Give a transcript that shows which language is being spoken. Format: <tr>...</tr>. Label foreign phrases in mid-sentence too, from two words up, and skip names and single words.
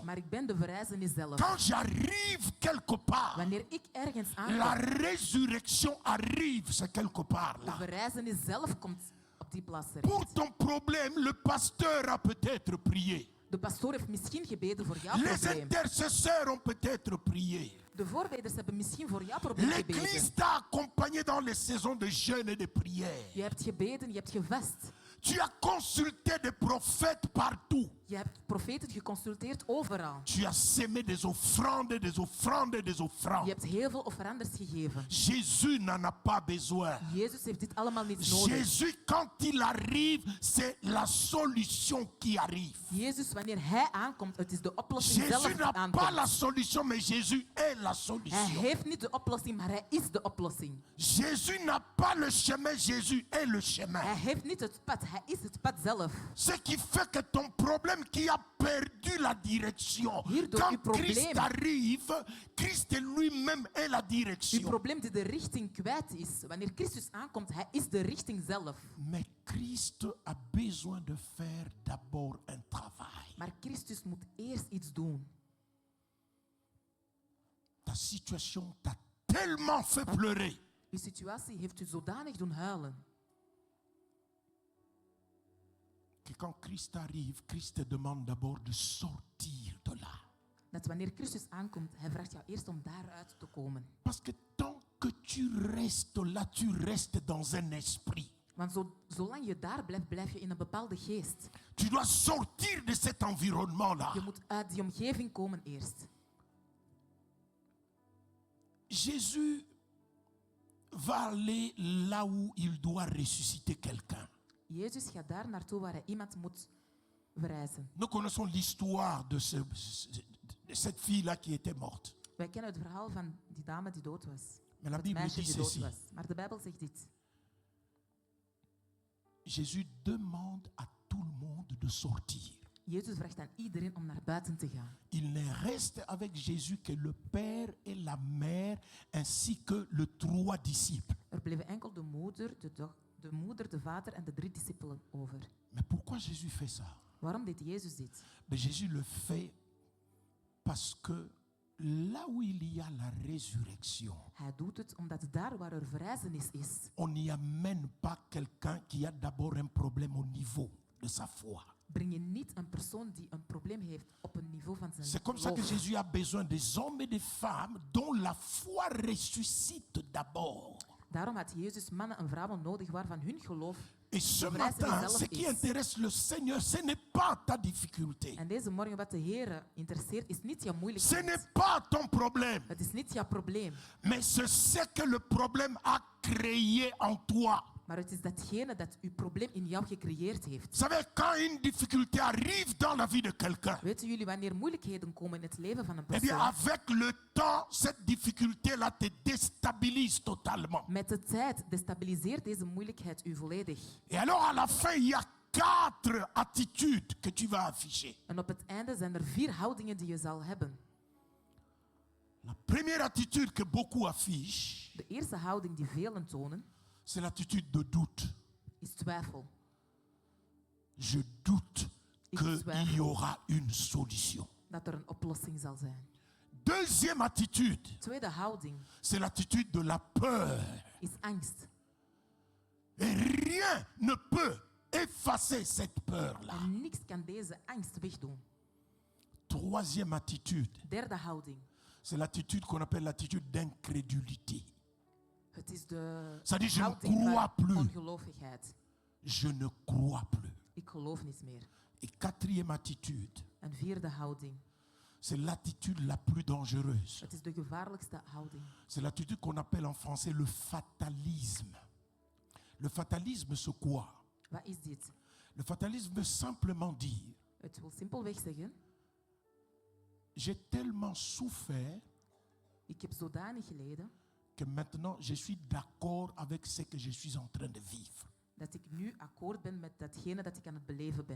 <nl>Maar ik ben de verrijzenis zelf.</nl> <fr>Quand j'arrive quelque part,</fr> <nl>Wanneer ik ergens</nl> <fr>la</fr> <nl>aankom,</nl> <fr>résurrection arrive, c'est quelque part de là.</fr> <nl>verrijzenis zelf komt op die plaats</nl> <fr>Pour</fr> <nl>terecht.</nl> <fr>ton problème, le pasteur a peut-être prié.</fr> <nl>De pastoor heeft misschien gebeden voor jouw</nl> <fr>Les</fr> <nl>probleem.</nl> <fr>intercesseurs ont peut-être prié.</fr> <nl>De voorbiders hebben misschien voor jouw probleem</nl> <fr>L'Église</fr> <nl>gebeden.</nl> <fr>t'a accompagné dans les saisons de jeûne et de prière.</fr> <nl>Je hebt gebeden, je hebt gevest.</nl> <fr>Tu as consulté des prophètes partout.</fr> <nl>Je hebt profeten geconsulteerd overal.</nl> <fr>Tu as sémé des offrandes, des offrandes, des</fr> <nl>Je</nl> <fr>offrandes.</fr> <nl>hebt heel veel offerandes gegeven.</nl> <fr>Jésus n'en a pas besoin.</fr> <nl>Jezus heeft dit allemaal niet nodig.</nl> <fr>Jésus, quand il arrive, c'est la solution qui arrive.</fr> <nl>Jezus, wanneer hij aankomt, het is de oplossing zelf</nl> <fr>Jésus</fr> <nl>die</nl> <fr>n'a pas</fr> <nl>aankomt.</nl> <fr>la solution, mais Jésus est la</fr> <nl>Hij</nl> <fr>solution.</fr> <nl>heeft niet de oplossing, maar hij is de oplossing.</nl> <fr>Jésus n'a pas le chemin, Jésus est le chemin.</fr> <nl>Hij heeft niet het pad, hij is het pad zelf.</nl> <fr>Ce qui fait que ton problème qui a perdu la direction,</fr> <nl>Hierdoor</nl> <fr>quand</fr> <nl>uw probleem-</nl> <fr>Christ arrive, Christ lui-même est la</fr> <nl>Uw</nl> <fr>direction.</fr> <nl>probleem die de richting kwijt is. Wanneer Christus aankomt, hij is de richting zelf.</nl> <fr>Mais Christ a besoin de faire d'abord un travail.</fr> <nl>Maar Christus moet eerst iets doen.</nl> <fr>Ta situation t'a tellement fait pleurer</fr> <nl>Uw situatie heeft u zodanig doen huilen.</nl> <fr>que quand Christ arrive, Christ te demande d'abord de sortir de là.</fr> <nl>Dat wanneer Christus aankomt, hij vraagt jou eerst om daaruit te komen.</nl> <fr>Parce que tant que tu restes là, tu restes dans un esprit.</fr> <nl>Want zolang je daar blijft, blijf je in een bepaalde geest.</nl> <fr>Tu dois sortir de cet environnement-là.</fr> <nl>Je moet uit die omgeving komen eerst.</nl> <fr>Jésus va aller là où il doit ressusciter quelqu'un.</fr> <nl>Jezus gaat daar naartoe waar hij iemand moet verrijzen.</nl> <fr>Nous connaissons l'histoire de cette fille-là qui était morte.</fr> <nl>Wij kennen het verhaal van die dame die dood was.</nl> <fr>Mais la</fr> <nl>Het</nl> <fr>Bible</fr> <nl>meisje</nl> <fr>dit</fr> <nl>die dood</nl> <fr>ceci.</fr> <nl>was. Maar de Bijbel zegt dit.</nl> <fr>Jésus demande à tout le monde de sortir.</fr> <nl>Jezus vraagt aan iedereen om naar buiten te gaan.</nl> <fr>Il ne reste avec Jésus que le père et la mère ainsi que les 3 disciples.</fr> <nl>Er bleven enkel de moeder, de vader en de 3 discipelen over.</nl> <fr>Mais pourquoi Jésus fait ça?</fr> <nl>Waarom deed Jezus dit?</nl> <fr>Mais Jésus le fait parce que là où il y a la résurrection,</fr> <nl>Hij doet het omdat daar waar er verrijzenis is,</nl> <fr>on n'y amène pas quelqu'un qui a d'abord un problème au niveau de sa foi.</fr> <nl>breng je niet een persoon die een probleem heeft op een niveau van zijn</nl> <fr>C'est comme ça que</fr> <nl>geloof.</nl> <fr>Jésus a besoin des hommes et des femmes dont la foi ressuscite d'abord.</fr> <nl>Daarom had Jezus mannen en vrouwen nodig waarvan hun geloof.</nl> <fr>Et ce Le vrai, c'est matin, les ce qui</fr> <nl>is.</nl> <fr>intéresse le Seigneur, ce n'est pas ta difficulté.</fr> <nl>En deze morgen wat de Heer interesseert is niet jouw</nl> <fr>Ce</fr> <nl>moeilijkheid.</nl> <fr>n'est pas ton problème.</fr> <nl>Het is niet jouw probleem.</nl> <fr>Mais c'est ce que le problème a créé en toi.</fr> <nl>Maar het is datgene dat uw probleem in jou gecreëerd heeft.</nl> <fr>Vous savez, quand une difficulté arrive dans la vie de quelqu'un,</fr> <nl>Weten jullie wanneer moeilijkheden komen in het leven van een</nl> <fr>eh bien,</fr> <nl>persoon?</nl> <fr>avec le temps, cette difficulté-là te déstabilise totalement.</fr> <nl>Met de tijd destabiliseert deze moeilijkheid u volledig.</nl> <fr>Et alors, à la fin, il y a 4 attitudes que tu vas afficher.</fr> <nl>En op het einde zijn er 4 houdingen die je zal hebben.</nl> <fr>La première attitude que beaucoup affichent,</fr> <nl>De eerste houding die velen tonen,</nl> <fr>c'est l'attitude de doute.</fr> <nl>is twijfel.</nl> <fr>Je doute</fr> <nl>Ik</nl> <fr>qu'il y</fr> <nl>twijfel</nl> <fr>aura une solution.</fr> <nl>dat er een oplossing zal zijn.</nl> <fr>Deuxième attitude,</fr> <nl>Tweede houding</nl> <fr>c'est l'attitude de la peur.</fr> <nl>is angst.</nl> <fr>Et rien ne peut effacer cette peur-là.</fr> <nl>En niks kan deze angst wegdoen.</nl> <fr>Troisième attitude,</fr> <nl>Derde houding.</nl> <fr>c'est l'attitude qu'on appelle l'attitude d'incrédulité.</fr> <nl>Het is de</nl> <fr>Ça dit, je ne</fr> <nl>houding</nl> <fr>crois</fr> <nl>van</nl> <fr>plus.</fr> <nl>ongelovigheid.</nl> <fr>Je ne crois plus.</fr> <nl>Ik geloof niet meer.</nl> <fr>Et quatrième attitude,</fr> <nl>Een vierde houding.</nl> <fr>c'est l'attitude la plus dangereuse.</fr> <nl>Het is de gevaarlijkste houding.</nl> <fr>C'est l'attitude qu'on appelle en français le fatalisme. Le fatalisme, c'est quoi?</fr> <nl>Wat is dit?</nl> <fr>Le fatalisme veut simplement dire,</fr> <nl>Het wil simpelweg zeggen,</nl> <fr>j'ai tellement souffert</fr> <nl>ik heb zodanig geleden</nl> <fr>que maintenant je suis d'accord avec ce que je suis en train de vivre.</fr> <nl>dat ik nu akkoord ben met datgene dat ik aan het beleven ben.</nl>